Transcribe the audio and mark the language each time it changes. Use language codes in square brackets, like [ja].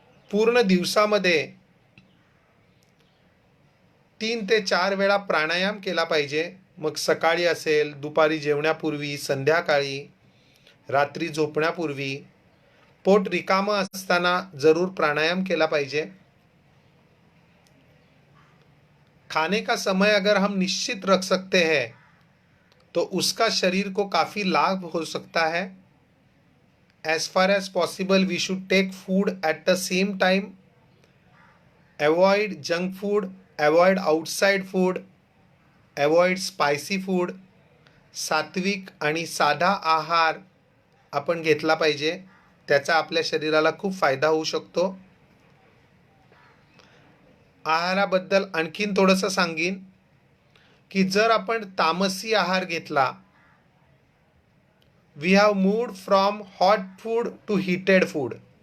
[mr] पूर्ण दिवसामध्ये 3 ते 4 वेळा प्राणायाम केला पाहिजे. मग सकाळी असेल, दुपारी जेवण्यापूर्वी, संध्याकाळी, रात्री झोपण्यापूर्वी, पोट रिकामं असताना जरूर प्राणायाम केला पाहिजे. [hi] खाने का समय अगर हम निश्चित रख सकते हैं तो उसका शरीर को काफ़ी लाभ हो सकता है. [en] As far as possible we should take food at the same time. Avoid junk food, avoid outside food, avoid spicy food. [mr] सात्विक आणि साधा आहार आपण घेतला पाहिजे. त्याचा आपल्या शरीराला खूप फायदा होऊ शकतो. आहाराबद्दल आणखीन थोडंसं सांगीन की जर आपण तामसी आहार घेतला, [en] We have moved from hot food to heated food.